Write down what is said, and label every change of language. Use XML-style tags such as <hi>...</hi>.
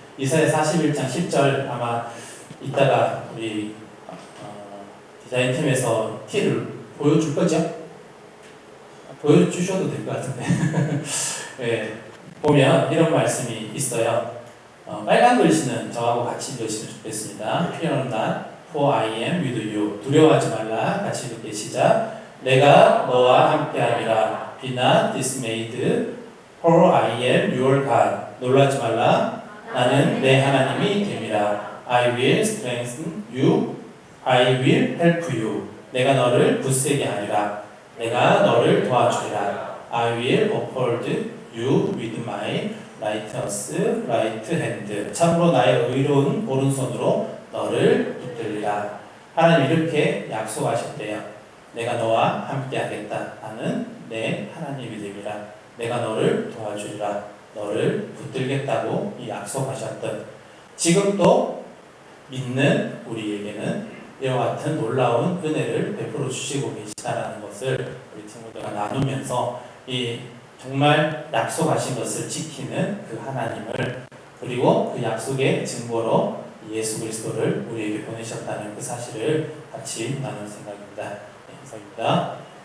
<ko>이사야 41장 10절 아마 이따가 우리 디자인팀에서 티를 보여줄 거죠? 보여주셔도 될 것 같은데 네, 보면 이런 말씀이 있어요. 빨간 글씨는 저하고 같이 읽으시면 좋겠습니다.</ko> <en>Fear not, for I am with you.</en> <ko>두려워하지 말라. 같이 읽게 시작. 내가 너와 함께하리라.</ko> <en>Be not dismayed, for I am your God.</en> <ko>놀라지 말라. 나는 내 하나님이 됨이라.</ko> <en>I will strengthen you. I will help you.</en> <ko>내가 너를 굳세게 하리라. 내가 너를 도와주리라.</ko> <en>I will uphold you with my righteous right hand.</en> <ko>참으로 나의 의로운 오른손으로 너를 붙들리라. 하나님 이렇게 약속하셨대요. 내가 너와 함께 하겠다. 나는 내 하나님이 됨이라. 내가 너를 도와주리라. 너를 붙들겠다고 이 약속하셨던 지금도 믿는 우리에게는 이와 같은 놀라운 은혜를 베풀어 주시고 계시다라는 것을 우리 친구들과 나누면서 이 정말 약속하신 것을 지키는 그 하나님을 그리고 그 약속의 증거로 예수 그리스도를 우리에게 보내셨다는 그 사실을 같이 나눌 생각입니다. 네, 이상입니다.</ko>